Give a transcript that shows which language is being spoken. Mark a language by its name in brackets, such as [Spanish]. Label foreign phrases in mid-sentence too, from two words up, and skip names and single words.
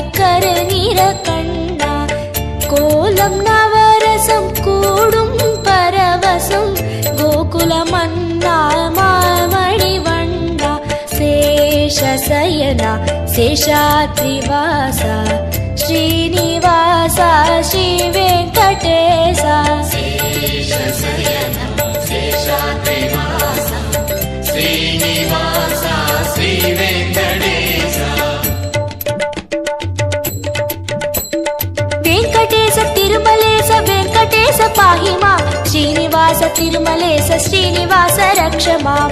[Tamil] கருநிற கண்ணா கோலம் நவரசம் கூடும் பரவசம் கோகுல மன்னா மாமணி வண்ணா சேஷசயனா சேஷாத்ரிவாச ஸ்ரீனிவாச ஸ்ரீ வெங்கடேச [Telugu] శేషశయన శేషాద్రివాస శ్రీనివాస శ్రీ వెంకటేశ వెంకటేశ తిరుమలేశ వెంకటేశ [Sanskrit] पाहि माम् [Telugu] శ్రీనివాస తిరుమలేశ శ్రీనివాస [Sanskrit] रक्ष माम्